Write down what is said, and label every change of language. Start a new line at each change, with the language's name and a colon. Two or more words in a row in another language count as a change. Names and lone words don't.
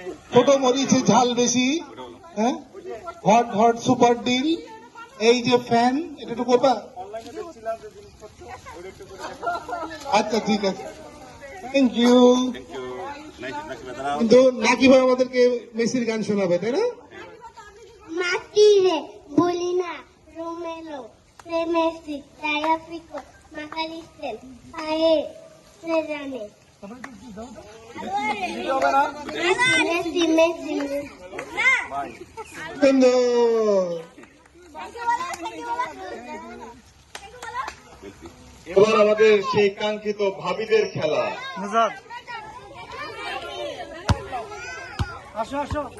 Bangla: ছোট মরিচে ঝাল বেশি, হ্যাঁ,
English: hot hot super deal,
Bangla: এই যে ফ্যান, এটা একটু করবা। অনলাইনে দেখছিলাম যে জিনিসপত্র ওটা একটু করে আচ্ছা ঠিক আছে,
English: thank you.
Bangla: কিন্তু নাকি ভাই আমাদেরকে মেসির গান শোনাবে, তাই না? Matire, Bolina, Romelo, Messi, Tagliafico, Macalester, Ae, Serrane. Messi, Messi, সুন্দর। এবার আমাদের সেই কাঙ্ক্ষিত ভাবিদের খেলা। মুজাদ আসো আসো।